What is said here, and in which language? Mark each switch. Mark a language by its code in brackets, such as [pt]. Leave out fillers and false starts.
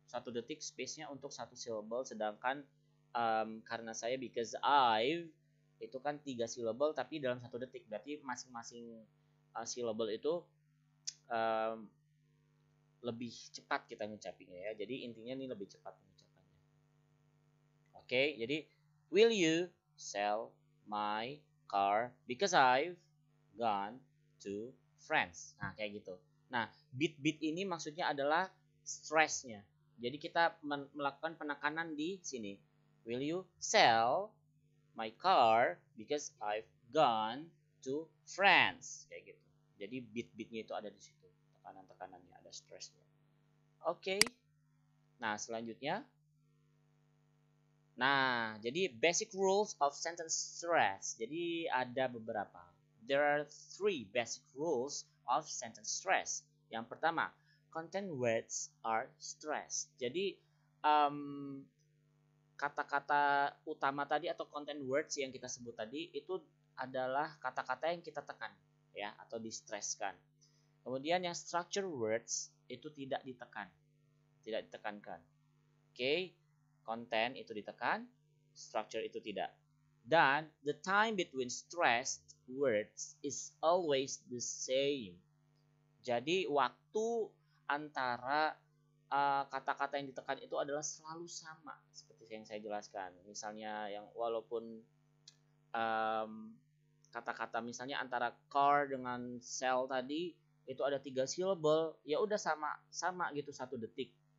[id] 1 detik space-nya untuk 1 syllable, sedangkan karena saya [en] because I've [id] itu kan 3 syllable tapi dalam 1 detik. Berarti masing-masing syllable itu lebih cepat kita ngucapinnya ya. Jadi intinya ini lebih cepat pengucapannya. Oke, jadi [en] will you sell my car because I've gone to France. [id] Nah, kayak gitu. Nah, beat ini maksudnya adalah stressnya. Jadi kita melakukan penekanan di sini. [en] Will you sell my car because I've gone to France? [id] Kayak gitu. Jadi beat-nya itu ada di situ. Tekanan-tekanannya, ada stressnya. Oke. Nah, selanjutnya. Nah, jadi [en] basic rules of sentence stress. [id] Jadi ada beberapa. [en] There are 3 basic rules of sentence stress. [id] Yang pertama, [en] content words are stressed. [id] Jadi kata-kata utama tadi atau content words yang kita sebut tadi itu adalah kata-kata yang kita tekan ya atau distresskan. Kemudian yang structure words itu tidak ditekankan. Oke, konten itu ditekan, structure itu tidak. Dan [en] the time between stressed words is always the same. [id] Jadi waktu antara kata-kata yang ditekan itu adalah selalu sama seperti yang saya jelaskan. Misalnya yang walaupun kata-kata misalnya antara car dengan cell tadi itu ada 3 syllable, ya udah sama gitu 1 detik.